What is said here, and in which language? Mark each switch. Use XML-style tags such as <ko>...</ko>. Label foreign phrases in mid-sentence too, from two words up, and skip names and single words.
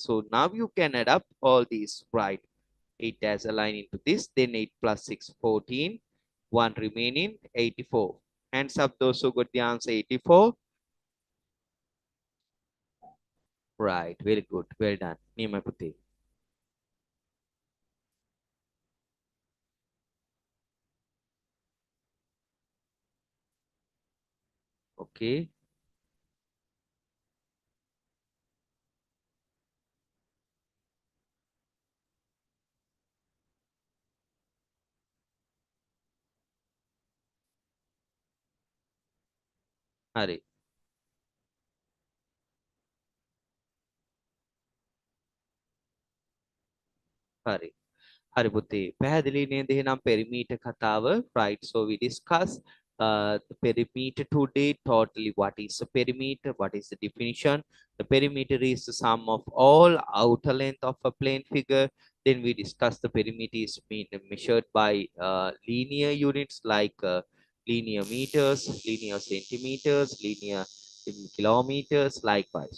<en>So now you can add up all these, right? 8 as a line into this, then 8 plus 6, 14, 1 remaining, 84. Hands up those who got the answer 84. Right, very good, well done. Nima Puti. Okay.</en> <si>Hari. Hari. Hari පුතේ පැහැදිලි නේද එහෙනම් perimeter කතාව,</si> <en>right? So we discuss the perimeter today. Totally, what is a perimeter, what is the definition? The perimeter is the sum of all outer length of a plane figure. Then we discuss the perimeter is measured by linear units like linear meters, linear centimeters, linear kilometers, likewise.</en>